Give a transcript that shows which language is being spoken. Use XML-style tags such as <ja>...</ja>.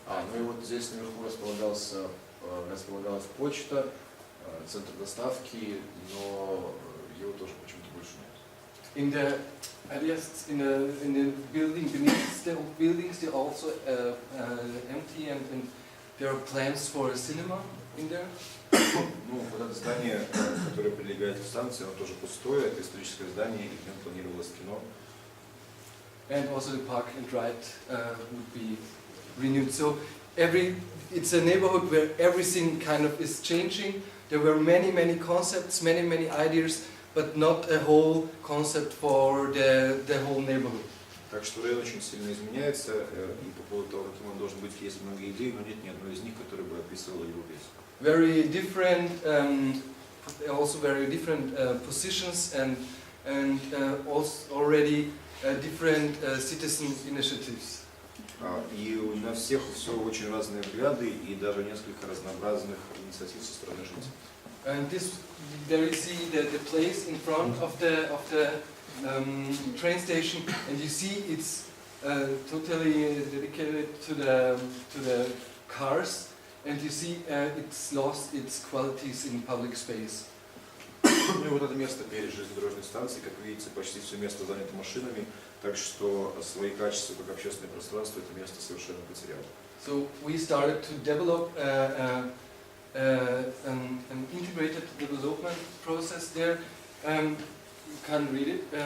<ru>Ну и вот здесь наверху располагалась почта, центр доставки, но его тоже почему-то больше нет.</ru> <en>In the building beneath the old buildings, they also empty, and there are plans for a cinema in there.</en> <ru>Ну, вот это здание, которое прилегает к станции, оно тоже пустое, это историческое здание, и в нем планировалось кино.</ru> <en>And also the park and ride would be renewed. So it's a neighborhood where everything kind of is changing. There were many concepts, many ideas, but not a whole concept for the whole neighborhood.</en> <ru>Так что район очень сильно изменяется, и по поводу того, каким он должен быть, есть много идей, но нет ни одной из них, которая бы описывала его весь.</ru> <en>Very different, also very different positions and also already different citizen initiatives.</en> <ru>И у нас всех все очень разные взгляды и даже несколько разнообразных инициатив со стороны жителей.</ru> <en>And there you see the place in front of the train station, and you see it's totally dedicated to the cars, and you see it's lost its qualities in public space.</en> <ru>Ну и вот это место перед железнодорожной станцией, как видите, почти все место занято машинами, так что свои качества как общественное пространство это место совершенно потеряло.</ru> <en>So we started to develop an integrated development process there. you can't read it.</en>